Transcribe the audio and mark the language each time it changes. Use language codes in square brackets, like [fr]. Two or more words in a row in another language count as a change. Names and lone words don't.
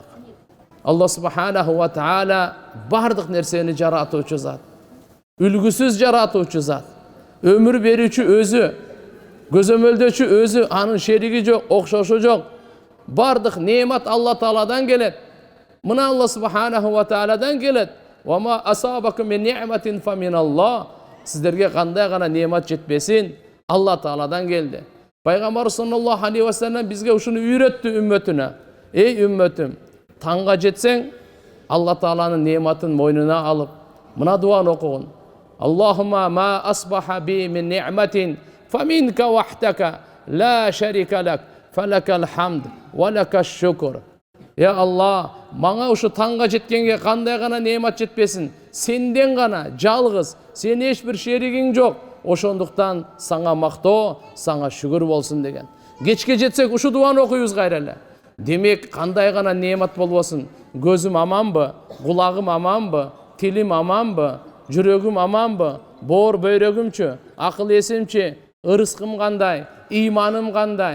[ky] Алла [ar] سبحانه وتعالى [ky] бардык нерсени жаратуучу зат. Үлгүсүз жаратуучу зат. Өмүр берүүчү өзү, көзөмөлдөөчү өзү, анын шериги жок, окшошу жок. Бардык неемат Алла Тааладан келет. Мына Алла [ar] سبحانه و [ky] тааладан келет. [ar] وما أصابكم من نعمة فمن الله. [ky] Сиздерге кандай гана неемат жетпесин, Алла Тааладан келди. Пайгамбар [ar] صلى الله عليه وسلم [ky] бизге ушуну үйрөттү үммөтүнө. Эй үммөтүм, таңга жетсең, Алла Тааланын неематын мойнуна алып, мына дуаны окугун. [ar] اللهم ما أصبح بي من نعمة فمنك وحدك لا شريك لك فلك الحمد ولك الشكر. [ky] Я Алла, мага ушу таңга жеткенге кандай гана неемат жетпесин, сенден гана жалгыз, сен эч бир шеригиң жок. Ошондуктан саңа мактоо, саңа шүгүр болсун деген. Кечке жетсек ушу дуаны окуйбуз кайра эле. Демек кандай гана неемат болбосун, көзүм аманбы, кулагым аманбы, тилим аманбы, жүрөгүм аманбы, боор бөйрөгүмчү, акыл эсимчи, ырыскым кандай, ыйманым кандай.